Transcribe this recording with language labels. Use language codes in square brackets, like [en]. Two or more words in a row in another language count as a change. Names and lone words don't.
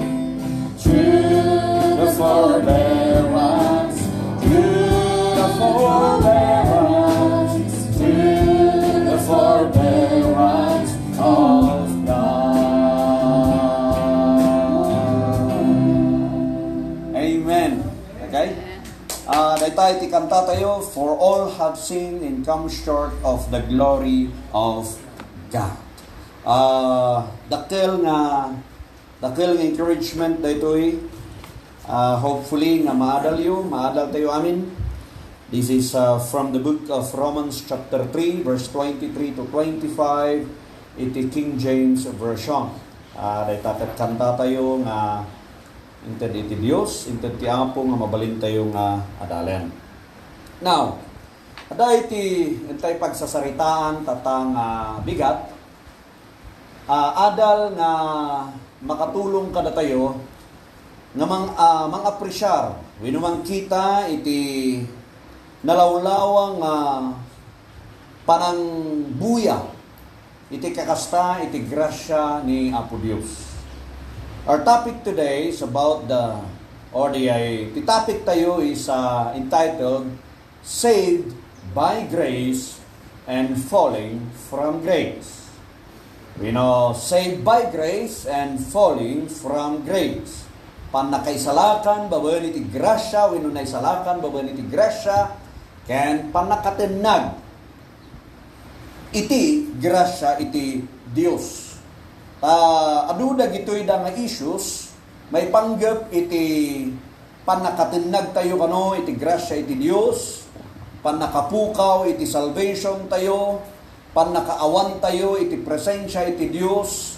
[en] Through the forbearance, through the forbearance, through the forbearance of God. [ilo] Amen. Okay? Dahil ti kanta tayo, [en] for all have sinned and come short of the glory of God. [ilo] Dakil nga encouragement daytoy. Hopefully nga maadal tayo amin. [en] This is from the book of Romans chapter 3 verse 23 to 25, [ilo] iti King James version. Dahil kanta tayo nga inted iti Dios, inted ti Apo nga mabalin tayo nga adalen. Now, ada iti intay pagsasaritaan tatang bigat, adal nga makatulong kada tayo nga mang-apresyar winumang kita iti nalawlawang panang buya iti kakasta iti grasya ni Apo Dios. [en] Our topic today is about the topic tayo is entitled Saved by Grace and Falling from Grace. We know, saved by grace and falling from grace. [ilo] panakaisalakan, babaen iti grasya, wenno naisalakan, babaen iti grasya, ken panakatenag iti grasya iti Dios. Aduda gitoy da nga issues, may panggap iti panakatenag tayo kano iti grasya iti Dios, panakapukaw iti salvation tayo, panakaawan tayo iti presensya iti Dios.